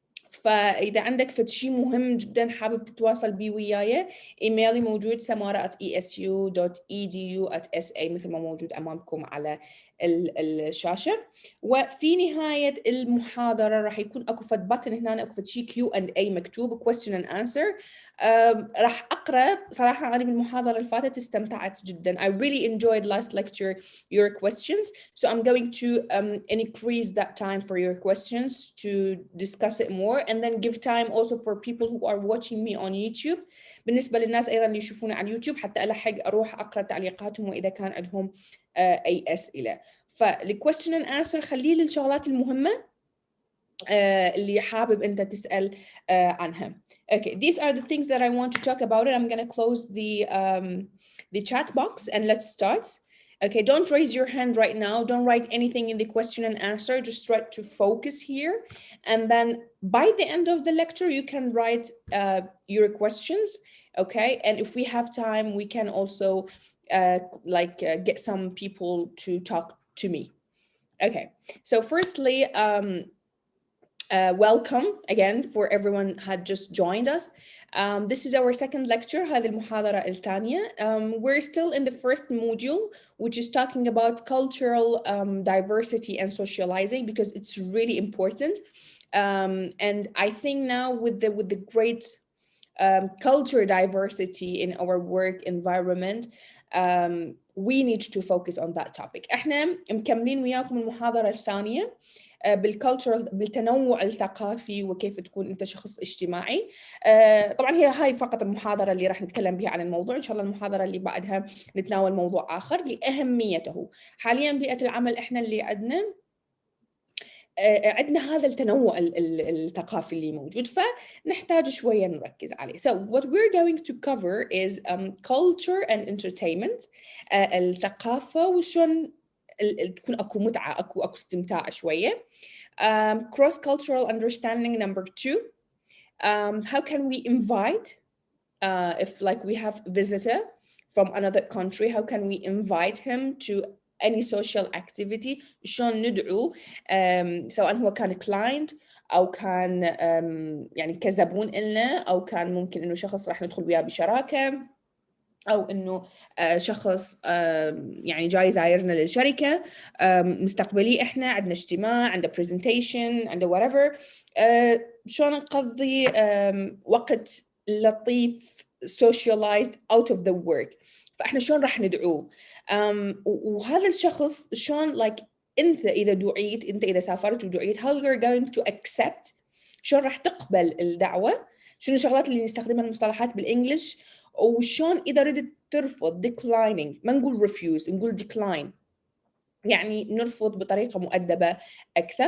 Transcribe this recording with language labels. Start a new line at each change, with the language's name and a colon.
Arabic: فإذا عندك فد شيء مهم جدا حابب تتواصل بيه وياي، إيميلي موجود samara@esu.edu@sa مثل ما موجود أمامكم على الشاشة. وفي نهاية المحاضرة راح يكون أكو فد بutton هنا، أكو فد شيء Q&A مكتوب
English: question and answer.
Arabic: راح أقرأ. صراحة أنا بالمحاضرة اللي فاتت استمتعت جدا.
English: I really enjoyed last lecture your questions, so I'm going to increase that time for your questions to discuss it more, and then give time also for people who are watching me on YouTube.
Arabic: بالنسبة للناس أيضا اللي يشوفوني على اليوتيوب حتى ألحق أروح أقرأ تعليقاتهم وإذا كان عندهم أي أسئلة. فال
English: question and answer
Arabic: خليه للشغلات المهمة اللي حابب أنت تسأل عنها.
English: Okay, these are the things that I want to talk about it. I'm going to close the chat box and let's start. Okay, don't raise your hand right now. Don't write anything in the question and answer. Just try to focus here. And then by the end of the lecture, you can write your questions. Okay, and if we have time, we can also get some people to talk to me. Okay, so firstly, welcome again for everyone who had just joined us. This is our second lecture,
Arabic: هذه المحاضرة الثانية.
English: We're still in the first module, which is talking about cultural diversity and socializing, because it's really important. And I think now with the great culture diversity in our work environment, we need to focus on that topic.
Arabic: احنا مكملين وياكم المحاضرة الثانية بالتنوع الثقافي وكيف تكون انت شخص اجتماعي. طبعا هاي فقط المحاضرة اللي راح نتكلم بها عن الموضوع. ان شاء الله المحاضرة اللي بعدها نتناول موضوع اخر لأهميته. حاليا بيئة العمل احنا اللي عندنا هذا التنوع الثقافي اللي موجود، فنحتاج شوية نركز عليه.
English: So what we're going to cover is culture and entertainment.
Arabic: الثقافة وشون تكون اكو متعة، اكو استمتاع شوية.
English: Cross-cultural understanding number 2. How can we invite, if like we have a visitor from another country, how can we invite him to any social activity؟
Arabic: شلون ندعو سواء هو كان client أو كان يعني كزبون إلنا، أو كان ممكن إنه شخص راح ندخل وياه بشراكة، أو إنه شخص يعني جاي زايرنا للشركة مستقبلي، إحنا عندنا اجتماع، عندنا presentation، عندنا whatever. شلون نقضي وقت لطيف
English: socialized out of the work.
Arabic: فإحنا شلون راح ندعوه؟ وهذا الشخص شلون like أنت إذا دعيت، أنت إذا سافرت ودعيت،
English: how you're going to accept،
Arabic: شلون راح تقبل الدعوة، شنو الشغلات اللي نستخدمها المصطلحات بالإنجليش، وشون إذا ردت ترفض declining، ما نقول refuse، نقول decline، يعني نرفض بطريقة مؤدبة أكثر.